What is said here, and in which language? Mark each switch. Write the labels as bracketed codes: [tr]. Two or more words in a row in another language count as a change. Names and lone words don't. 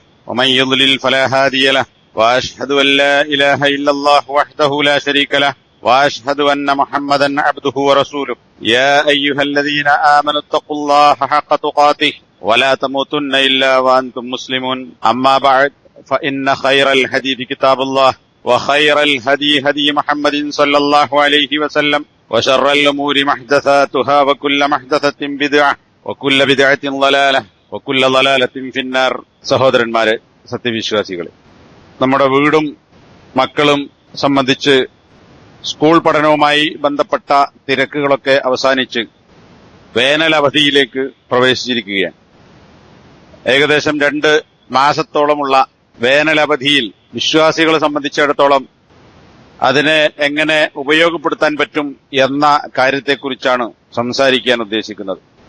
[ar] ومن يضلل فلا هادي له وأشهد أن لا إله إلا الله وحده لا شريك له وأشهد أن محمدا عبده ورسوله يا أيها الذين آمنوا اتقوا الله حق تقاته ولا تموتن إلا وأنتم مسلمون أما بعد فإن خير الحديث كتاب الله وخير الهدي هدي محمد صلى الله عليه وسلم وشر الأمور محدثاتها وكل محدثة بدعة وكل بدعة ضلالة وكل ضلالة في النار. [ml] സഹോദരന്മാരെ, സത്യവിശ്വാസികളെ, നമ്മുടെ വീടും മക്കളും സംബന്ധിച്ച് സ്കൂൾ പഠനവുമായി ബന്ധപ്പെട്ട തിരക്കുകളൊക്കെ അവസാനിച്ച് വേനൽ അവധിയിലേക്ക് പ്രവേശിച്ചിരിക്കുകയാണ്. ഏകദേശം 2 മാസത്തോളമുള്ള വേനലവധിയിൽ വിശ്വാസികളെ സംബന്ധിച്ചിടത്തോളം അതിനെ എങ്ങനെ ഉപയോഗപ്പെടുത്താൻ പറ്റും എന്ന കാര്യത്തെക്കുറിച്ചാണ് സംസാരിക്കാൻ ഉദ്ദേശിക്കുന്നത്.